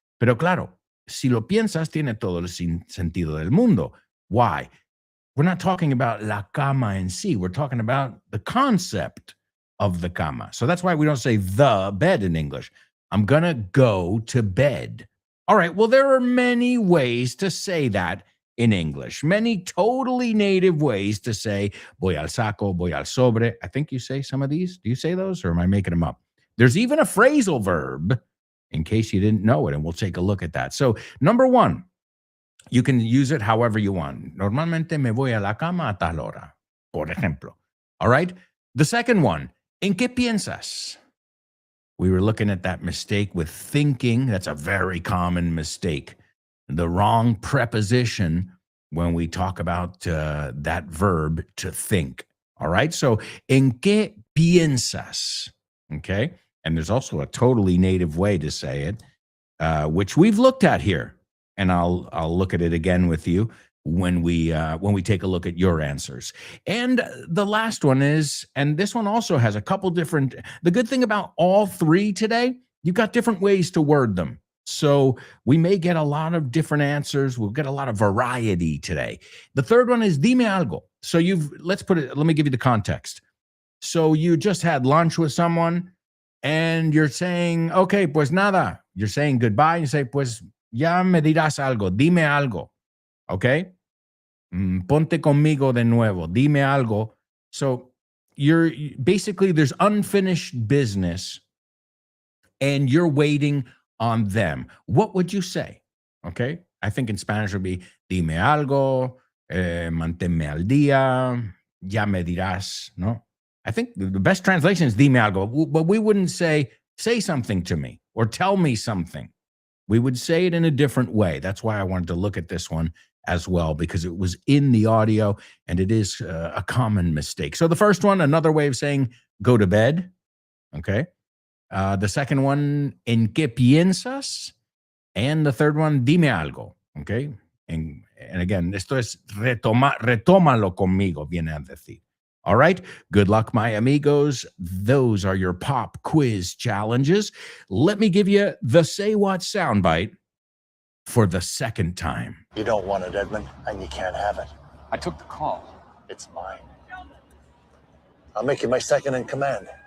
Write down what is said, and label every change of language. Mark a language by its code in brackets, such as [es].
[es] Pero claro, si lo piensas, tiene todo el sentido del mundo. [en] Why? We're not talking about [es] la cama en sí. [en] We're talking about the concept of the cama. So that's why we don't say the bed in English. I'm going to go to bed. All right, well, there are many ways to say that in English, many totally native ways to say [es] voy al saco, voy al sobre. [en] I think you say some of these. Do you say those or am I making them up? There's even a phrasal verb in case you didn't know it, and we'll take a look at that. So, number one, you can use it however you want. [es] Normalmente me voy a la cama a tal hora, por ejemplo. [en] All right? The second one, [es] ¿en qué piensas? [en] We were looking at that mistake with thinking. That's a very common mistake. The wrong preposition when we talk about that verb to think. All right? So, [es] ¿en qué piensas? [en] Okay? And there's also a totally native way to say it, which we've looked at here. And I'll look at it again with you when we take a look at your answers. And the last one is, and this one also has a couple different, the good thing about all three today, you've got different ways to word them. So we may get a lot of different answers. We'll get a lot of variety today. The third one is [es] dime algo. [en] So let me give you the context. So you just had lunch with someone and you're saying, okay, [es] pues nada. [en] You're saying goodbye and you say, [es] pues ya me dirás algo, dime algo. [en] Okay? [es] Ponte conmigo de nuevo, dime algo. [en] So there's unfinished business and you're waiting on them. What would you say? Okay? I think in Spanish it would be [es] dime algo, manténme al día, ya me dirás, [en] no? I think the best translation is [es] dime algo, [en] but we wouldn't say something to me or tell me something. We would say it in a different way. That's why I wanted to look at this one as well, because it was in the audio and it is a common mistake. So the first one, another way of saying go to bed. Okay. The second one, [es] ¿en qué piensas? [en] And the third one, [es] dime algo. [en] Okay. And again, [es] esto es retómalo conmigo, viene a decir. [en] All right. Good luck, my amigos. Those are your pop quiz challenges. Let me give you the Say What soundbite for the second time. You don't want it, Edmund, and you can't have it. I took the call. It's mine. I'll make you my second in command.